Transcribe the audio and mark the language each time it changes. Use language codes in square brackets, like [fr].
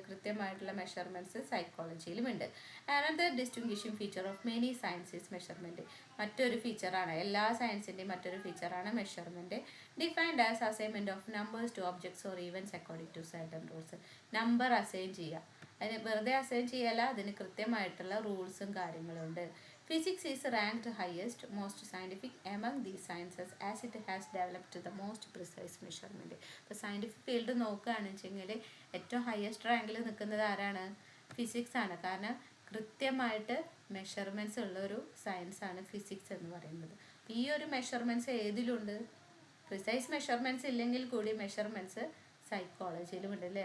[ml] കൃത്യമായിട്ടുള്ള മെഷർമെൻറ്റ്സ് സൈക്കോളജിയിലും ഉണ്ട്. [en] Another distinguishing feature of many science is measurement. [ml] മറ്റൊരു ഫീച്ചറാണ്, എല്ലാ സയൻസിൻ്റെയും മറ്റൊരു ഫീച്ചറാണ് measurement. [en] Defined as assignment of numbers to objects or events according to certain rules. [ml] Number assign ചെയ്യുക, അതിന് വെറുതെ അസൈൻ ചെയ്യല്ല, അതിന് കൃത്യമായിട്ടുള്ള റൂൾസും കാര്യങ്ങളും ഉണ്ട്. [en] Physics is ranked highest, most scientific among these sciences as it has developed the most precise measurement. [ml] ഇപ്പോൾ scientific field നോക്കുകയാണെന്ന് വെച്ചെങ്കിൽ ഏറ്റവും ഹയസ്റ്റ് റാങ്കിൽ നിൽക്കുന്നത് ആരാണ്, ഫിസിക്സ് ആണ്. കാരണം കൃത്യമായിട്ട് മെഷർമെൻറ്റ്സ് ഉള്ള ഒരു സയൻസാണ് ഫിസിക്സ് എന്ന് പറയുന്നത്. ഈ ഒരു മെഷർമെൻറ്റ്സ് ഏതിലുണ്ട്, പ്രിസൈസ് മെഷർമെൻറ്റ്സ് ഇല്ലെങ്കിൽ കൂടി മെഷർമെൻറ്റ്സ് സൈക്കോളജിയിലും ഉണ്ട് അല്ലേ.